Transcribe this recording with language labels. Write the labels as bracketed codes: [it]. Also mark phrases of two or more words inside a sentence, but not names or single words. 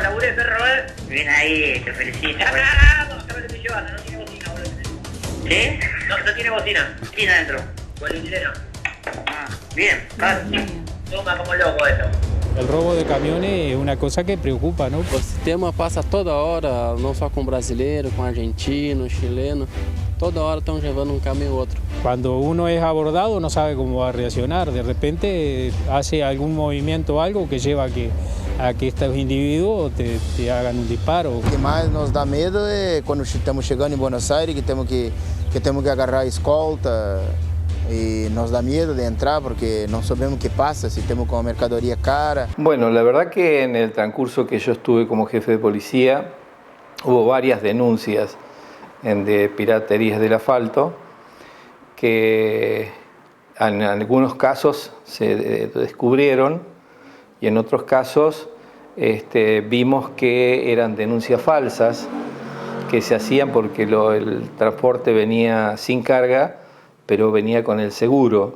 [es] ¿Laburé, perro, Bien ahí, te felicito. No, te estoy llevando, no tiene bocina, boludo. ¿Sí? No tiene bocina. ¿Qué tiene adentro? Politileno. Bien, vale. Toma como loco esto. El robo de camiones es una cosa que preocupa, ¿no? [pt] O sistema passa toda hora, não só com brasileiro, com argentino, chileno. Toda hora estão [es] llevando un camión u otro. Cuando uno es abordado no sabe cómo va a reaccionar. De repente hace algún movimiento o algo que lleva a que estos individuos te hagan un disparo. [pt] O que mais nos dá medo é quando estamos chegando em Buenos Aires, que temos que agarrar a escolta. [es] Y nos da miedo de entrar porque no sabemos qué pasa, si tenemos como mercadería cara. Bueno, la verdad que en el transcurso que yo estuve como jefe de policía hubo varias denuncias de piraterías del asfalto que en algunos casos se descubrieron y en otros casos vimos que eran denuncias falsas que se hacían porque el transporte venía sin carga, pero venía con el seguro.